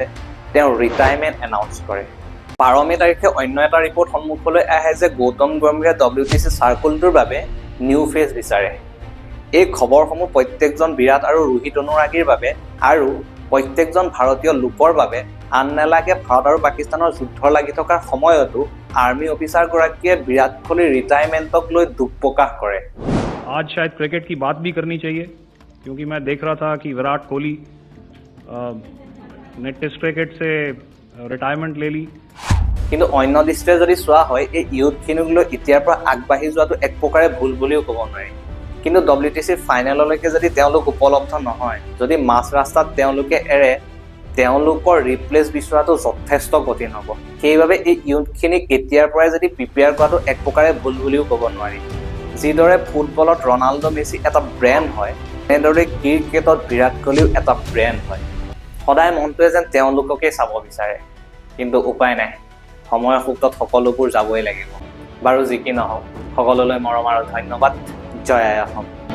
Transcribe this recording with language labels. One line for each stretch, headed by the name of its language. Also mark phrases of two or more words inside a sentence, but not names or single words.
Assamese: তেওঁ ৰিটায়াৰমেণ্ট এনাউন্স কৰে 12 মে তাৰিখে অন্য এটা ৰিপৰ্ট সন্মুখলৈ আহে যে গৌতম গম্ভীৰে WTC চাৰ্কুলটোৰ বাবে
English: new face
Assamese: বিচাৰে এই খবৰসমূহ প্ৰত্যেকজন বিৰাট আৰু ৰোহিত অনুৰাগীৰ বাবে আৰু প্ৰত্যেকজন ভাৰতীয় লোকৰ বাবে আন নেলাগে ভাৰত আৰু পাকিস্তানৰ যুদ্ধ লাগি থকাৰ সময়তো
English: army officer
Assamese: গৰাকীয়ে বিৰাট কোহলিৰ ৰিটায়াৰমেণ্টক লৈ দুখ প্ৰকাশ কৰে
Hindi: आज शायद क्रिकेट की बात भी करनी चाहिए क्योंकि मैं देख रहा था कि विराट कोहली ने
English: test cricket
Hindi: से रिटायरमेंट ले ली
Assamese: কিন্তু অন্য দৃষ্টিৰে যদি চোৱা হয় এই ইউথখিনিক লৈ এতিয়াৰ পৰা আগবাঢ়ি যোৱাটো এক প্ৰকাৰে ভুল বুলিও ক'ব নোৱাৰি কিন্তু WTC ফাইনেললৈকে যদি তেওঁলোক উপলব্ধ নহয় যদি মাছ ৰাস্তাত তেওঁলোকে এৰে তেওঁলোকৰ ৰিপ্লেচ বিচৰাটো যথেষ্ট কঠিন হ'ব সেইবাবে এই ইউথখিনিক এতিয়াৰ পৰাই যদি প্ৰিপেয়াৰ কৰাটো এক প্ৰকাৰে ভুল বুলিও ক'ব নোৱাৰি যিদৰে ফুটবলত ৰনাল্ডো মেছি এটা ব্ৰেণ্ড হয় তেনেদৰে ক্ৰিকেটত বিৰাট কোহলিও এটা ব্ৰেণ্ড হয় সদায় মনটোৱে যেন তেওঁলোককেই চাব বিচাৰে কিন্তু উপায় নাই সময়ৰ সুক্তত সকলোবোৰ যাবই লাগিব বাৰু যি কি নহওক সকলোলৈ মৰম আৰু ধন্যবাদ জয় আই অসম